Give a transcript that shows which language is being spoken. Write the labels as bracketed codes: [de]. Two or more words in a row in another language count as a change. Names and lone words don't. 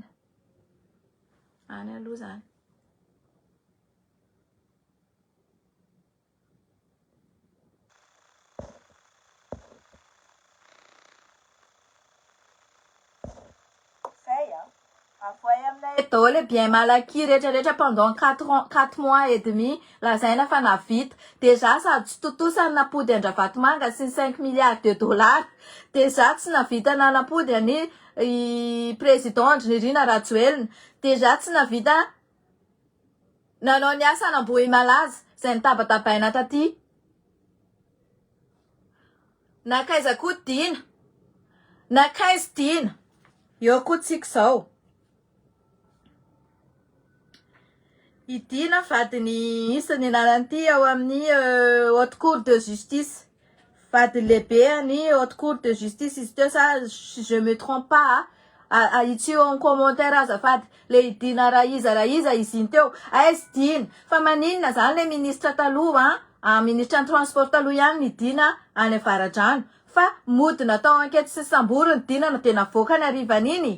[mg] Any aloha zany. Avoay aminay daholo bien malaky rehetrarehetra [fr] pendant 4 mois et demi [mg] lazaina fa navita. Deja sady tsy totosany napody Andravatomanga sy ny [fr] 5 milliards de dollars. [mg] Deja tsy navita nanapody any président Andrinirina Rajoelina. Deja tsy navita nanao ny asa anambohy malaza zay nitabatabaina taty. Nakaiza koa dina. Nakaiza dina. Eo koa tsika zao. Idina vadiny isany anarany ao amin'ny haute cour de justice. Vady lehibe any haute cour de justice izy teo sa [fr] si je me trompe pas. [mg] Itsy eo [fr] en commentaire [mg] azafady. Le Idina Raiza izy iny teo. Aizy dina. Fa maninona zany le ministre taloha ministre transport taloha ihany ny dina any Avaradrano. Fa mody natao enquête sy samboriny dina no tena voaka ny arivan'iny.